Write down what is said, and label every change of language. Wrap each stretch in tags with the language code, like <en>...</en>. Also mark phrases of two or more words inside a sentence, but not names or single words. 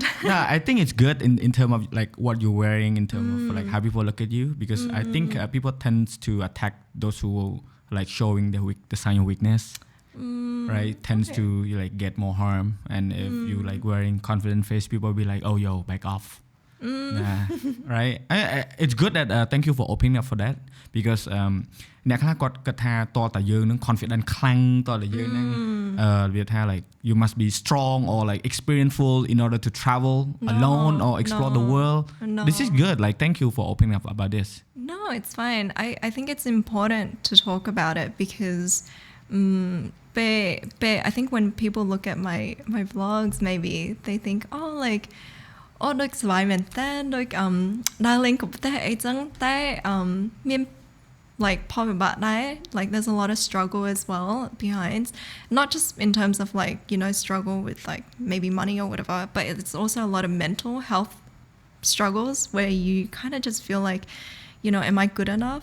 <en>Yeah, I think it's good in terms of like what you're wearing, in terms of like how people look at you, because I think people tends to attack those who like showing the sign of weakness. Right, tends to like get more harm, and if you like wearing confident face, people will be like, oh yo, back off. Yeah, right. It's good that thank you for opening up for that, because</en> <km>អ្នកខ្លះគាត់គិតថាតើតាយើងនឹង confident ខ្លាំងតើតាយើងនឹងវាថា</km> <en>like you must be strong or like experienceful in order to travel alone or explore the world. This is good. Like thank you for opening up about this. No, it's fine. I think it's important to talk about it because I think when people look at my vlogs, maybe they think, oh, like</en> <km>ដូចស្វាយមែនតើដូចដើរលេងកុំតែអីចឹងតែមាន</km> <en>like like there's a lot of struggle as well behind, not just in terms of like, you know, struggle with like maybe money or whatever, but it's also a lot of mental health struggles where you kind of just feel like, you know, am I good enough?</en>